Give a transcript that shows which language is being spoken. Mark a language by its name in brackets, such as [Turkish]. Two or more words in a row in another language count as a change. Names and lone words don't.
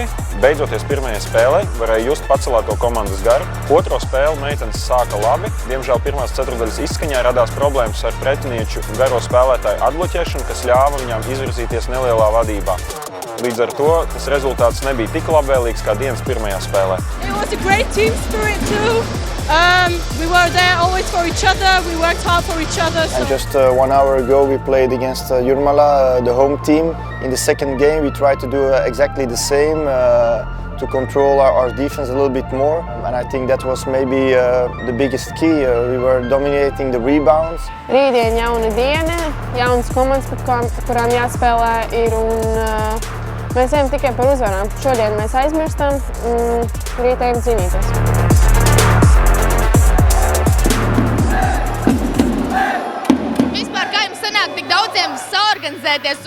[Latvian] Beidzoties pirmajai spēlei, varēja just pacelēto komandas garu. Otro spēli meitenes sāka labi. Diemžēl pirmās ceturdaļas izskaņā radās problēmas ar pretinieču garo spēlētāju atbloķēšanu, kas ļāva viņām izvirzīties nelielā vadībā. Līdz ar to tas rezultāts nebija tik labvēlīgs kā dienas pirmajā spēlē. [English] It was a great team spirit too. We were there always for each other. We worked hard for each other. And just 1 hour ago we played against Jūrmala, the home team. In the second game we tried to do exactly the same, to control our defense a little bit more. And I think that was maybe the biggest key. We were dominating the rebounds. [Latvian] Rītdien jauna diena, jaunas komandas, pret kurām jāspēlē ir, un mēs ejam tikai par uzvarām. Šodien mēs aizmirstam, un rīt ejam cīnīties. Vispār, kā jums sanāk tik daudziem saorganizēties?